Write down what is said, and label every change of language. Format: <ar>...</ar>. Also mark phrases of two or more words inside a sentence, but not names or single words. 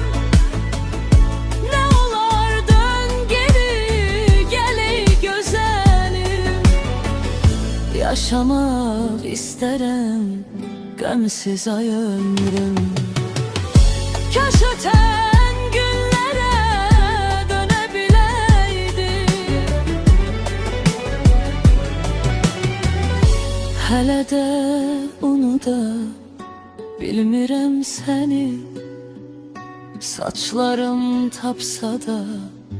<tr>Ne olar dön geri, gel ey güzelim. Yaşamak isterim gamsiz ay ömrüm. Kaş öten günlere dönebileydim.</tr> <az>Hələ də unuda bilmirəm səni. Saçlarım tapsa da</az>